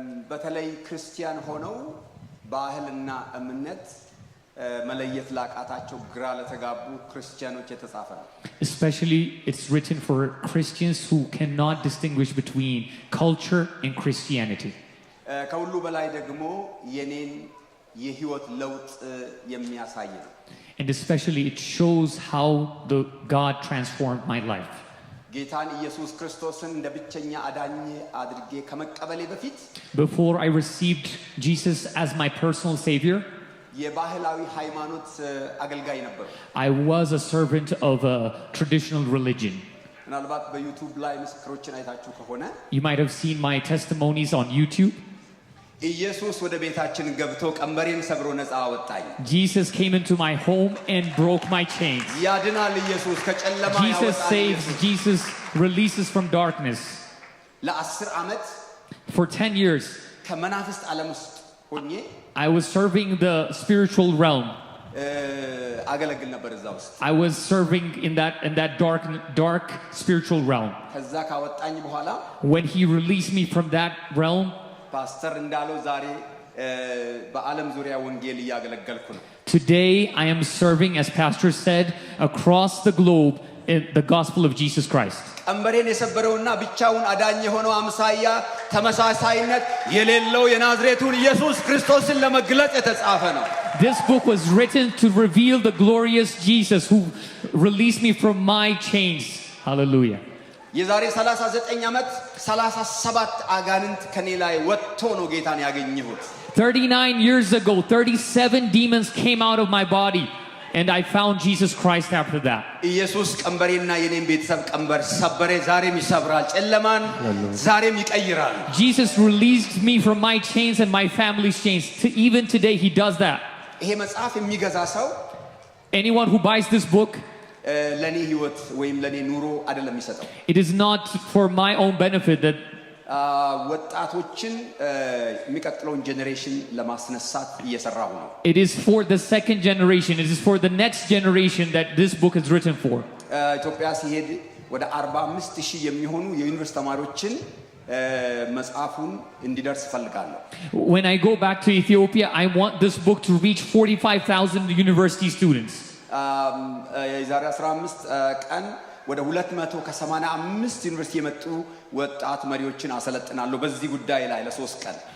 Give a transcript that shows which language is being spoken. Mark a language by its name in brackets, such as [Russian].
[Amharic] በተለይ ክርስቲያን ሆነው ባህልና እምነት መለየት ላቃታቸው ግራ ለተጋቡ ክርስቲያኖች የተጻፈ ነው [English] Especially it's written for Christians who cannot distinguish between culture and Christianity. [Amharic] ከሁሉ በላይ ደግሞ የኔን የህይወት ለውጥ የሚያሳይ ነው [English] And especially it shows how the God transformed my life. [Amharic] ጌታን ኢየሱስ ክርስቶስን እንደ ብቸኛ አዳኝ አድርጌ ከመቀበሌ በፊት [English] Before I received Jesus as my personal savior, [Amharic] የባህላዊ ሃይማኖት አገልጋይ ነበር [English] I was a servant of a traditional religion. [Amharic] ምናልባት በዩቲዩብ ላይ ምስክሮችን አይታችሁ ከሆነ [English] You might have seen my testimonies on YouTube. [Amharic] ኢየሱስ ወደ ቤታችን ገብቶ ቀንበሬን ሰብሮ ነፃ አወጣኝ [English] Jesus came into my home and broke my chains. [Amharic] ያድናል ኢየሱስ ከጨለማ ያወጣል [English] Jesus saves, Jesus releases from darkness. [Amharic] ለ10 ዓመት [English] For 10 years, [Amharic] ከመናፍስት ዓለም ውስጥ ሆኜ [English] I was serving the spiritual realm. [Amharic] አገለግል ነበር እዛ ውስጥ [English] I was serving in that dark spiritual realm. [Amharic] ከዛ ካወጣኝ በኋላ [English] When he released me from that realm, [Amharic] ፓስተር እንዳለው ዛሬ በዓለም ዙሪያ ወንጌል እያገለገልኩ ነው [English] today I am serving, as Pastor said, across the globe in the gospel of Jesus Christ. [Amharic] ቀንበሬን የሰበረውና ብቻውን አዳኝ የሆነው አምሳያ ተመሳሳይነት የሌለው የናዝሬቱን ኢየሱስ ክርስቶስን ለመግለጽ የተጻፈ ነው [English] This book was written to reveal the glorious Jesus who released me from my chains. Hallelujah. [Amharic] የዛሬ 39 ዓመት 37 አጋንንት ከኔ ላይ ወጥቶ ነው ጌታን ያገኘሁት [English] 39 years ago, 37 demons came out of my body, and I found Jesus Christ after that. [Amharic] ኢየሱስ ቀንበሬና የኔን ቤተሰብ ቀንበር ሰበረ ዛሬም ይሰብራል ጨለማን ዛሬም ይቀይራል [English] Jesus released me from my chains and my family's chains. Even today he does that. [Amharic] ይሄ መጽሐፍ የሚገዛ ሰው [English] Anyone who buys this book, [Amharic] ለኔ ህይወት ወይም ለኔ ኑሮ አይደለም የሚሰጠው [English] it is not for my own benefit that [Amharic] ወጣቶችን የሚቀጥለውን ጄኔሬሽን ለማስነሳት እየሰራሁ ነው [English] it is for the second generation, it is for the next generation that this book is written for. [Amharic] ኢትዮጵያ ሲሄድ ወደ 45000 የሚሆኑ የዩኒቨርሲቲ ተማሪዎችን መጽሐፉን እንዲደርስ ፈልጋለሁ [English] When I go back to Ethiopia, I want this book to reach 45,000 university students. [Amharic] የዛሬ 15 ቀን ወደ 285 ዩኒቨርሲቲ የመጡ ወጣት መሪዎችን አሰለጥናለሁ በዚህ ጉዳይ ላይ ለ3 ቀን